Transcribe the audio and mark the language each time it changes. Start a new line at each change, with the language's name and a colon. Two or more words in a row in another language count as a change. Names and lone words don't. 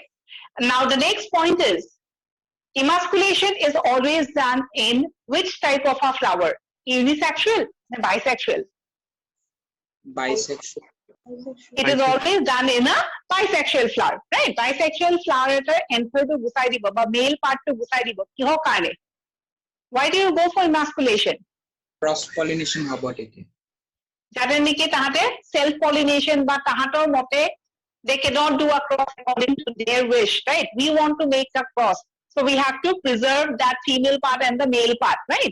English: Now, the next point is emasculation is always done in which type of a flower? Unisexual and bisexual. Bisexual. It is always done in a bisexual flower, right? Bisexual flower anther
Assamese: টো গুচাই দিব,
English: but male part
Assamese: টো গুচাই দিব। কিহ কৰে?
English: Why do you go for emasculation? Cross pollination about it. Self pollination, but mote they cannot do a cross according to their wish, right? We want to make a cross, so we have to preserve that female part and the male part, right?